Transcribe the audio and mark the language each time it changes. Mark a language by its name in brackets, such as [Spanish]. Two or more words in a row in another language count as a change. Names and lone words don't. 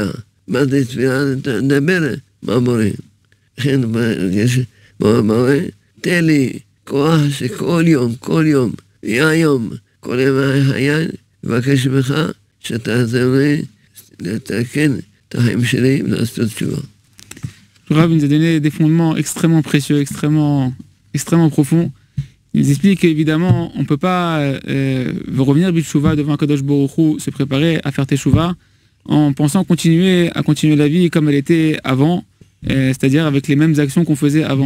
[Hebrew] מה זה תפילה? אתה מדבר מהבורא. לכן יש בורא, תן לי כוח שכל יום, מהיום, כל ימי חיי, מבקש ממך שתעזור לי לתקן את החיים שלי ולעשות תשובה. [French] Le Rav nous a donné des fondements extrêmement précieux, extrêmement profonds. Il nous explique qu'évidemment, on ne peut pas revenir B'Teshuvah devant [Hebrew] קדוש ברוך הוא, [French] se préparer à faire Teshuvah, en pensant continuer la vie comme elle était avant, c'est-à-dire avec les mêmes actions qu'on faisait avant.